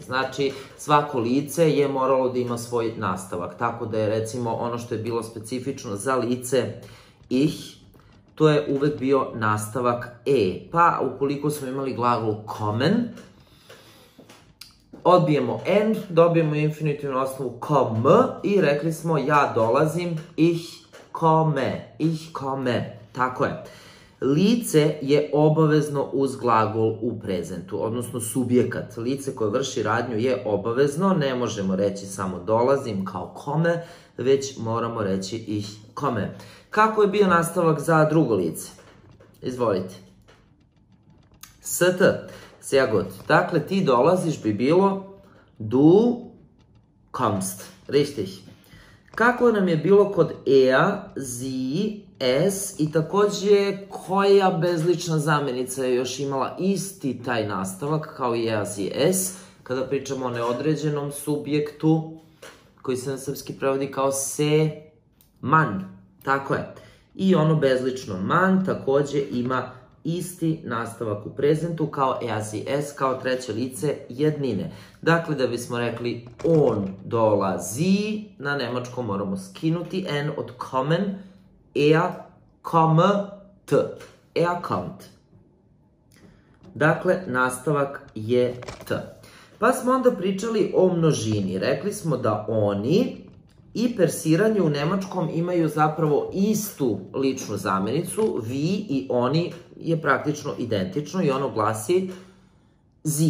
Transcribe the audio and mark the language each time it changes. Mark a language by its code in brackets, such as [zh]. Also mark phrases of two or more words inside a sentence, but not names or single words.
[sr] Znači, svako lice je moralo da ima svoj nastavak, tako da je recimo ono što je bilo specifično za lice ich, to je uvek bio nastavak e. Pa, ukoliko smo imali glagol kommen, odbijemo en, dobijemo infinitivnu osnovu kom i rekli smo ja dolazim, [de] ich komme. [sr] Tako je. Lice je obavezno uz glagol u prezentu, odnosno subjekat. Lice koje vrši radnju je obavezno, ne možemo reći samo dolazim kao komme, već moramo reći [de] ich komme. [sr] Kako je bio nastavak za drugo lice? Izvolite. [de] St. Sehr gut. [sr] Dakle, ti dolaziš bi bilo [de] du kommst. [sr] Richtig. Kako nam je bilo kod [de] er, sie, es [sr] i takođe koja bezlična zamenica je još imala isti taj nastavak kao i [de] er, sie, es, [sr] kada pričamo o neodređenom subjektu koji se na srpski prevodi kao se, man. Tako je. I ono bezlično man takođe ima isti nastavak u prezentu kao [de] er, sie, es, [sr] kao treće lice jednine. Dakle, da bismo rekli on dolazi, na nemačkom moramo skinuti n od kommen, [de] er kommt. [sr] Er kommt. Dakle, nastavak je t. Pa smo onda pričali o množini. Rekli smo da oni i persiranje u nemačkom imaju zapravo istu ličnu zamenicu, vi i oni je praktično identično i ono glasi sie.